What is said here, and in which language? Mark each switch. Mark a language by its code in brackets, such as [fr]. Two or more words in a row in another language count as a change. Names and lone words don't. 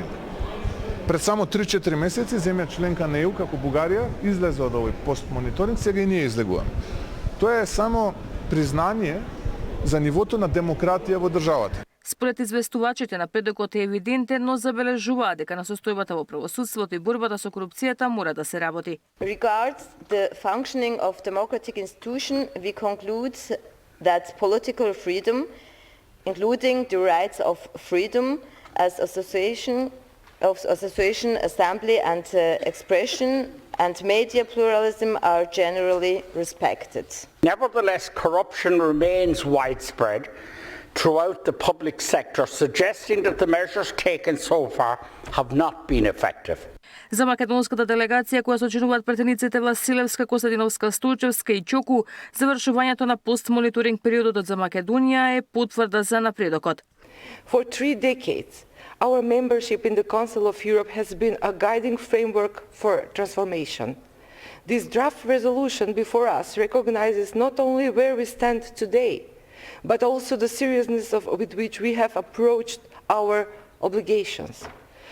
[mk] Пред само 3-4 месеци земја членка на ЕУ, како Бугарија, излезе од овој постмониторинг, сега и ние излегуваме. Тоа е само признание за нивото на демократија во државата. Според известувачите, напредокот е евидентен, но забележуваат дека на состојбата во правосудството и борбата со корупцијата мора да се работи. [en] Regards the functioning of democratic institution, we conclude that political freedom, including the rights of freedom as association, assembly and expression and media pluralism are generally respected. Nevertheless, corruption remains widespread throughout the public sector, suggesting that the measures taken so far have not been effective. [mk] За македонската делегација која сочинуваат претениците Василевска, Костадиновска, Столчевска и Чоку, завршувањето на постмониторинг периодот за Македонија е потврда за напредокот. [en] For 3 decades, our membership in the Council of Europe has been a guiding framework for transformation. This draft resolution before us recognizes not only where we stand today, but also the seriousness with which we have approached our obligations.